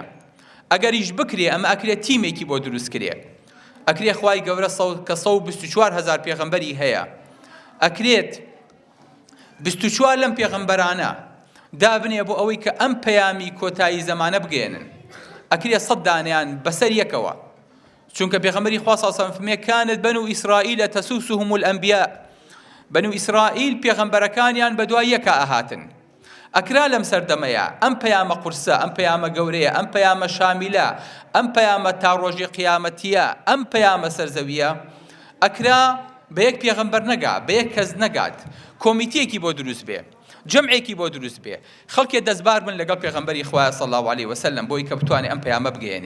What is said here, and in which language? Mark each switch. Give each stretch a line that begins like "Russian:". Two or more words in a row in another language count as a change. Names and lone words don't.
Central Kurdish: ئەگەریش بکرێ ئەمە ئەکرێت تیمێکی بۆ دروست کرێ، ئەکرێ خوای گەورە کە 124,000 پێغەمبەری هەیە، ئەکرێت 24 لەم پێغەمبەرانە دابنێ بۆ ئەوەی کە ئەم پەیامی کۆتایی زەمانە بگەێنن، ئەکرێ 100 دانیان بەسەر یەکەوە. چونکە پێغەمبەری خوا
Arabic: صلی الله علیه و سلم كانت بنو إسرائيل تسوسهم الأنبياء،
Central Kurdish: بنو إسرائيل پێغەمبەرەکانیان بە دوای یەکە ئەهاتن. ئەکرا لەم سەردەمەیە ئەم پەیامە قورسە، ئەم پەیامە گەورەیە، ئەم پەیامە شامیلە، ئەم پەیامە تا ڕۆژی قیامەتیە، ئەم پەیامە سەرزەویە، ئەکرا بە یەک پێغەمبەر نەگا، بە یەک کەس نەگات، کۆمیتەیەکی بۆ دروست بێ، جەمعێکی بۆ دروست بێ، خەڵکێ دەستبار بن لەگەڵ پێغەمبەری خوا
Arabic: صلی الله علیه وسلم
Central Kurdish: بۆی کە بتوانێ ئەم پەیامە بگەیەنێ.